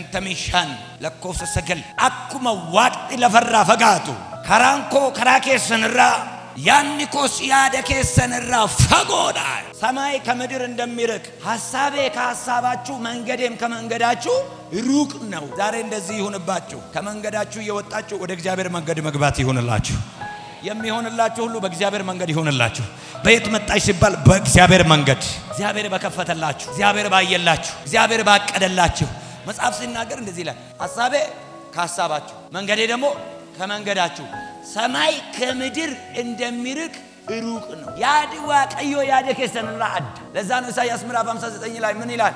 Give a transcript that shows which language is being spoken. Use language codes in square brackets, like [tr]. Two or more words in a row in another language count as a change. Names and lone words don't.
[om] 55 lakkoofsa 9 akkuma waaqni lafarraa fagaatu karaan koo karaa keessanirraa yaanni koos yaada keessanirraa fagoodha [am] ሰማይ ከምድር እንደሚርቅ ሐሳቤ ከሐሳባችሁ መንገዴም ከመንገዳችሁ ሩቅ ነው። ዛሬ እንደዚህ ይሁንባችሁ ከመንገዳችሁ እየወጣችሁ ወደ እግዚአብሔር መንገድ መግባት ይሁንላችሁ። የሚሆንላችሁ ሁሉ በእግዚአብሔር መንገድ ይሆንላችሁ። በየት መጣሽ ሲባል በእግዚአብሔር መንገድ እግዚአብሔር በከፈተላችሁ እግዚአብሔር ባየላችሁ እግዚአብሔር ባቀደላችሁ መጽሐፍ ሲናገር እንደዚህ ይላል ሐሳቤ ከሐሳባችሁ መንገዴ ደግሞ ከመንገዳችሁ ሰማይ ከምድር እንደሚርቅ ሩቅ ነው። ያድ ዋቀዮ ያደ ከሰንራ አድ ለዛ ነው ኢሳይያስ ምዕራፍ 59 ላይ ምን ይላል?